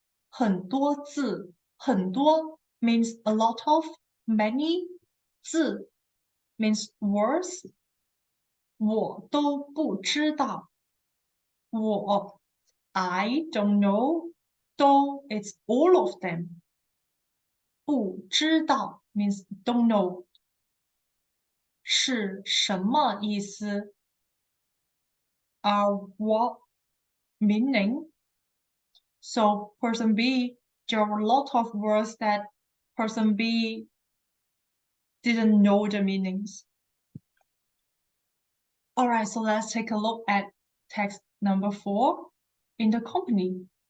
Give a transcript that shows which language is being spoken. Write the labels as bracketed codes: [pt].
[zh] 很多字, [en] 很多 means a lot of, many, 字 means words. [zh] 我都不知道我 [en] I don't know. 都 it's all of them. [zh] 不知道 [en] means don't know. [zh] 是什么意思 [en] what meaning? So person B, there are a lot of words that person B didn't know the meanings. All right, so let's take a look at text number 4 in the company.